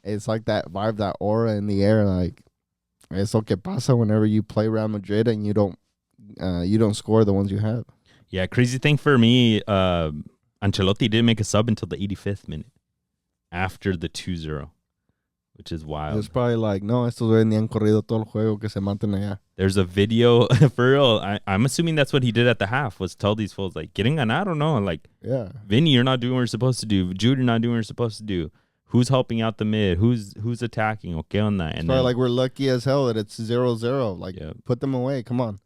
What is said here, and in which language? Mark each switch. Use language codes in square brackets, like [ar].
[en] It's like that vibe, that aura in the air. Like, it's lo que pasa whenever you play Real Madrid and you don't score the ones you have. Yeah, crazy thing for me, Ancelotti didn't make a sub until the 85th minute after the 2-0. which is wild. It's probably like, [es] no, estos güeyes ni han corrido todo el juego que se maten allá. [en] There's a video for real. I'm assuming that's what he did at the half, was tell these fools, like, [es] ¿quieren ganar o no? [en] Like, Yeah. Vinny, you're not doing what you're supposed to do. Jude, you're not doing what you're supposed to do. Who's helping out the mid? Who's attacking? Okay on that. It's probably like we're lucky as hell that it's 0-0. Like, put them away. Come on.